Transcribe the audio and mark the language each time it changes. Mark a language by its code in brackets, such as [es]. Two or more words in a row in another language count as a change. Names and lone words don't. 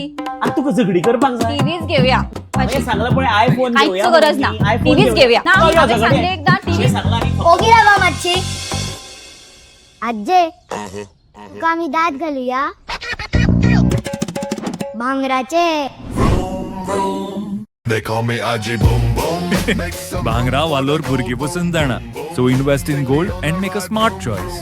[kok] आता तुका झगडी करपाक जाय [mr] टीव्हीच घेऊया. म्हणजे सांगलं पण आयफोन घेऊया [kok] काहीच गरज ना म्हणून iPhone [mr] टीव्हीच घेऊया ना. जाऊया आम्ही झगडे. [kok] सांगले एकदा टीव्ही [mr] हे सांगला आणि [kok] ओगी रावा मातशी आजे तुका आम्ही दात घालूया भांगराचे. [en] They call me Aji Boom Boom. Make some [kok] भांगरा वालोर भुरगी पसून जाणा. [en] So invest in gold and make a smart choice.